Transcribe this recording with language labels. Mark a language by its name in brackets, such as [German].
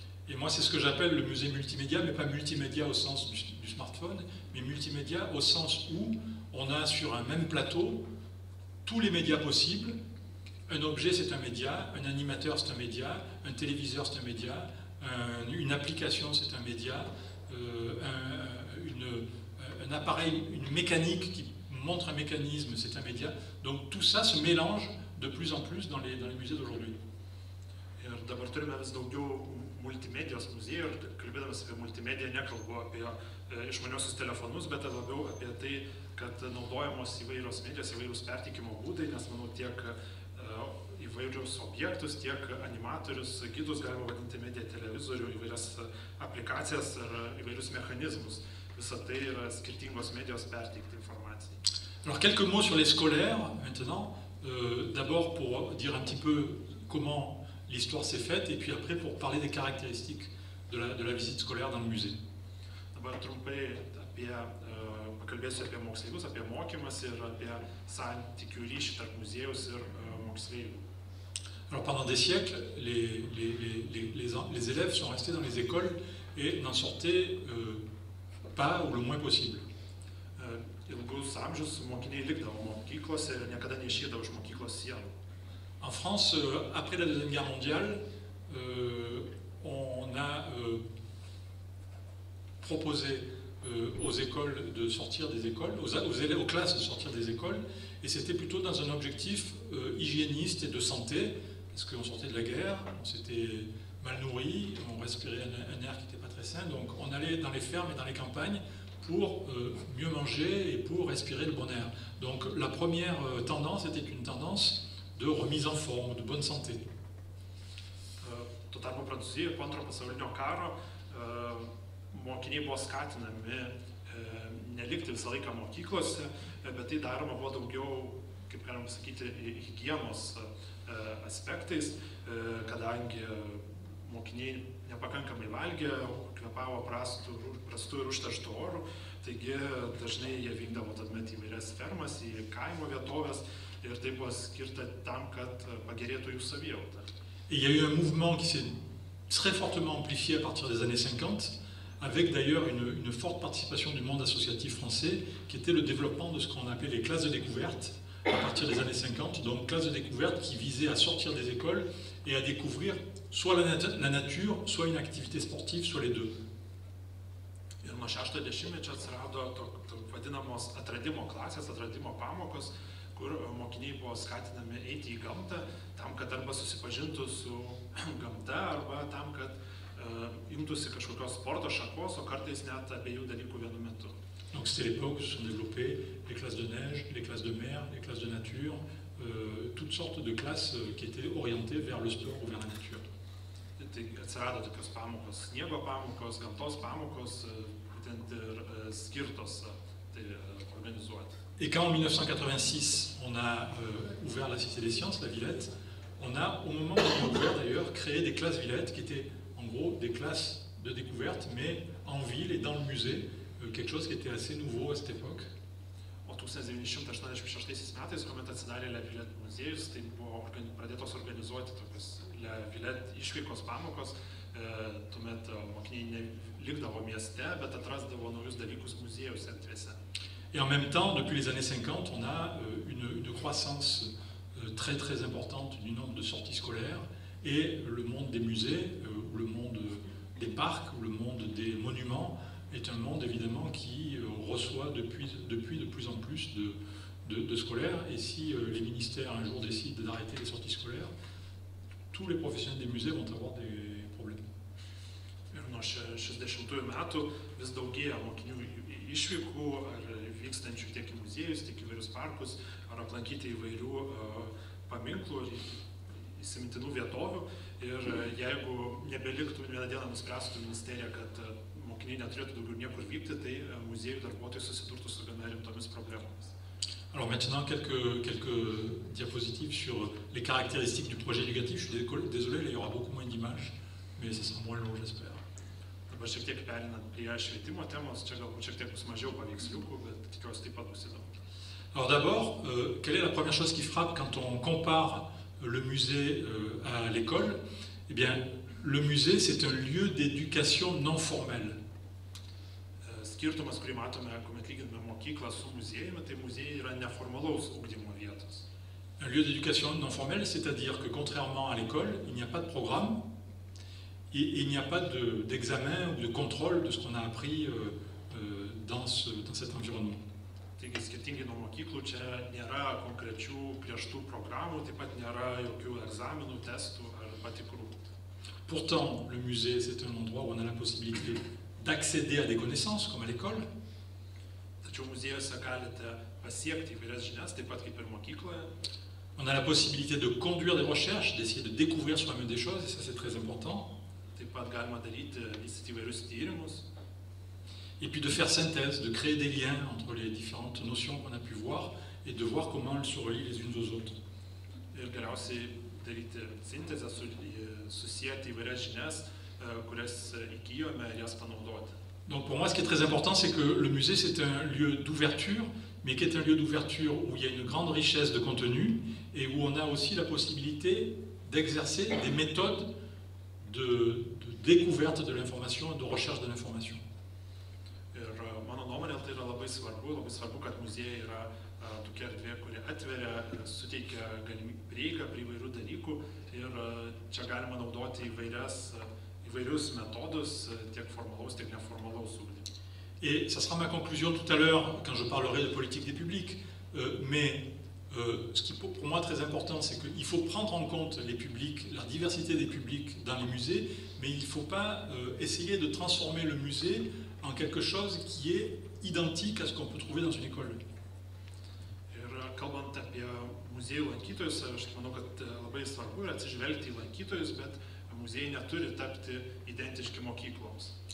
[French] Et moi, c'est ce que j'appelle le musée multimédia, mais pas multimédia au sens du smartphone, mais multimédia au sens où on a sur un même plateau tous les médias possibles. Un objet, c'est un média, un animateur, c'est un média, un téléviseur, c'est un média, une application, c'est un média, un appareil, une mécanique qui montre un mécanisme, c'est un média. Donc tout ça se mélange de plus en plus dans les musées d'aujourd'hui. [Lithuanian] Ir dabar turime vis daugiau multimedijos muziejų ir kalbėdamas apie multimediją nekalbu apie išmaniosius telefonus, bet labiau apie tai, kad naudojamos įvairios medijos, įvairūs perteikimo būdai, nes manau tiek įvairius objektus, tiek animatorius, gidus galima vadinti mediją, televizorių, įvairias aplikacijas ir įvairius mechanizmus. Visa tai yra skirtingos medijos perteikti informaciją. [French] Alors quelques mots sur les scolaires maintenant. D'abord pour dire un petit peu comment l'histoire s'est faite et puis après pour parler des caractéristiques de la visite scolaire dans le musée. [Lithuanian] Dabar trumpai pakalbėsiu apie moksleivius, apie mokymąsi ir apie santykių ryšį tarp muziejaus ir moksleivių. [French] Alors pendant des siècles, les élèves sont restés dans les écoles et n'en sortaient pas ou le moins possible. [Lithuanian] Ilgus amžius mokiniai likdavo mokyklose ir niekada neišeidavo iš mokyklos sienų. [French] En France, après la Deuxième Guerre mondiale, on a proposé aux écoles de sortir des écoles, aux classes de sortir des écoles, et c'était plutôt dans un objectif hygiéniste et de santé, parce qu'on sortait de la guerre, on s'était mal nourri, on respirait un air qui n'était pas très sain, donc on allait dans les fermes et dans les campagnes pour mieux manger et pour respirer le bon air. Donc la première tendance était une tendance de remise en forme, de bonne santé. [Lithuanian] Tuo tarpu Prancūzijoje po Antrojo pasaulinio karo mokiniai buvo skatinami nelikti visą laiką mokyklose, bet tai daroma buvo daugiau, kaip galima sakyti, higienos aspektais, kadangi mokiniai nepakankamai valgė, kvepavo prastu ir užterštu oru, taigi dažnai jie vykdavo tuomet įvairias fermas, į kaimo vietovės ir tai buvo skirta tam, kad pagerėtų jų savijauta. [French] Il y a eu un mouvement qui s'est très fortement amplifié à partir des années 50, avec d'ailleurs une forte participation du monde associatif français, qui était le développement de ce qu'on appelait les classes de découverte à partir des années 50, donc classes de découverte qui visaient à sortir des écoles et à découvrir soit la nature, soit une activité sportive, soit les deux. [Lithuanian] Ir nuo 60-ojo dešimtmečio atsirado vadinamos atradimo klasės, atradimo pamokos, kur mokiniai buvo skatinami eiti į gamtą, tam, kad arba susipažintų su gamta, arba tam, kad imtųsi kažkokios sporto šakos, o kartais net abiejų dalykų vienu metu. [French] Donc c'était l'époque où se sont développées les classes de neige, les classes de mer, les classes de nature, toutes sortes de classes qui étaient orientées vers le sport ou vers la nature. [Lithuanian] Tai atsirado tokios pamokos, sniego pamokos, gamtos pamokos, būtent ir skirtos tai organizuoti. [French] Et quand en 1986 on a ouvert la Cité des Sciences, la Villette, on a, au moment où on a ouvert d'ailleurs, créé des classes Villette qui étaient en gros des classes de découverte, mais en ville et dans le musée, quelque chose qui était assez nouveau à cette époque. [Lithuanian] O 1986 metais, kuomet atsidarė La Villette muziejus, tai buvo pradėtos organizuoti tokios La Villette išvykos pamokos, tuomet mokiniai likdavo mieste, bet atrasdavo naujus dalykus muziejaus erdvėse. [French] Et en même temps, depuis les années 50, on a une croissance très très importante du nombre de sorties scolaires et le monde des musées, ou le monde des parcs, ou le monde des monuments est un monde évidemment qui reçoit depuis de plus en plus de scolaires. Et si les ministères un jour décident d'arrêter les sorties scolaires, tous les professionnels des musées vont avoir des problèmes. [Lithuanian] Ir nuo 60-ųjų metų vis daugėja mokinių išvykų ar vykstančių tiek į muziejus, tiek įvairius parkus, ar aplankyti įvairių paminklų ir įsimintinų vietovių. Ir jeigu nebeliktų, vieną dieną nuspręstų ministerija, kad mokiniai neturėtų daugiau niekur vykti, tai muziejų darbuotojai susidurtų su gana rimtomis problemomis. [French] Alors maintenant, quelques diapositives sur les caractéristiques du projet éducatif. Je suis désolé, il y aura beaucoup moins d'images, mais ça sera moins long, j'espère. [Lithuanian] Dabar šiek tiek perinant prie švietimo temos, čia galbūt šiek tiek bus mažiau paveiksliukų, bet tikiuosi taip pat bus įdomu. [French] Alors d'abord, quelle est la première chose qui frappe quand on compare le musée à l'école? Eh bien, le musée, c'est un lieu d'éducation non formelle. [Lithuanian] Skirtumas, kurį matome, kuomet lyginame mokyklą su muziejumi, tai muziejai yra neformalaus ugdymo vietos. [French] Un lieu d'éducation non formelle, c'est-à-dire que contrairement à l'école, il n'y a pas de programme et il n'y a pas d'examen ou de contrôle de ce qu'on a appris dans cet environnement. [Lithuanian] Taigi, skirtingai nuo mokyklų, čia nėra konkrečių griežtų programų, taip pat nėra jokių egzaminų, testų ar patikrų. [French] Pourtant, le musée, c'est un endroit où on a la possibilité d'accéder à des connaissances, comme à l'école. [Lithuanian] Tačiau muziejuose galite pasiekti įvairias žinias, taip pat kaip ir mokykloje. [French] On a la possibilité de conduire des recherches, d'essayer de découvrir soi-même des choses, et ça c'est très important. [Lithuanian] Taip pat galima daryti, vystyti įvairius tyrimus. [French] Et puis de faire synthèse, de créer des liens entre les différentes notions qu'on a pu voir et de voir comment elles se relient les unes aux autres. [Lithuanian] Ir galiausiai daryti sintezę, susijęti įvairias žinias, kurias įgyjome ir jas panaudoti. [French] Donc pour moi, ce qui est très important, c'est que le musée, c'est un lieu d'ouverture, mais qui est un lieu d'ouverture où il y a une grande richesse de contenu et où on a aussi la possibilité d'exercer des méthodes de découverte de l'information et de recherche de l'information. [Lithuanian] Ir mano nuomonė, tai yra labai svarbu, kad muziejai yra tokia erdvė, kuri atveria, suteikia prieigą prie įvairių dalykų ir čia galima naudoti įvairius metodus, tiek formalaus, tiek neformalaus ugdymo. [French] Et ça sera ma conclusion tout à l'heure quand je parlerai de politique des publics, mais ce qui pour moi très important, c'est qu'il faut prendre en compte les publics, la diversité des publics dans les musées, mais il ne faut pas essayer de transformer le musée en quelque chose qui est identique à ce qu'on peut trouver dans une école. [Lithuanian] Ir kalbant apie muziejų lankytojus, aš manau, kad labai svarbu yra atsižvelgti į lankytojus, bet muziejai neturi tapti identiški mokykloms.